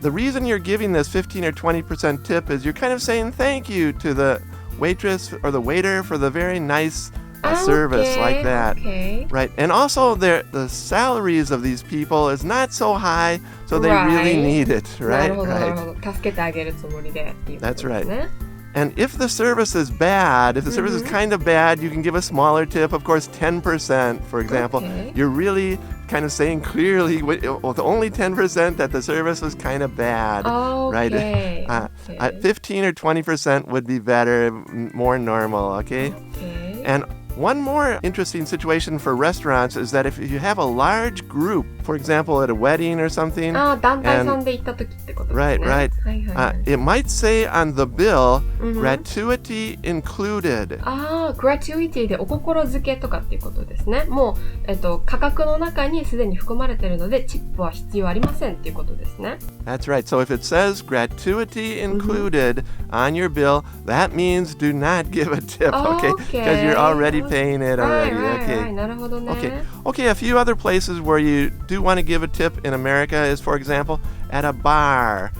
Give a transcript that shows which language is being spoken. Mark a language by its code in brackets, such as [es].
[en] The reason you're giving this 15 or 20% tip is you're kind of saying thank you to the waitress or the waiter for the very nice service like that. Right. And also the salaries of these people is not so high, so they really need it. Right. Right. [ja] 助けてあげるつもりでっていうことですね。 [en] That's right. And if the service is bad, if the service is kind of bad, you can give a smaller tip, of course, 10%, for example. Okay. You're really kind of saying clearly with only 10% that the service was kind of bad, right? 15 or 20% would be better, more normal, okay? And one more interesting situation for restaurants is that if you have a large group, for example, at a wedding or something, [ja] 団体さんで行った時ってことですね。 [en] right. [ja] はいはいはい。 [en] It might say on the bill, gratuity included. [ja] gratuity でお心づけとかっていうことですね。もう、価格の中にすでに含まれているので、チップは必要ありませんっていうことですね。 [en] That's right. So if it says gratuity included on your bill, that means do not give a tip, okay? Because you're already paying it already. Right. [ja] なるほどね。 [en] Okay, a few other places where you do want to give a tip in America is, for example, at a bar.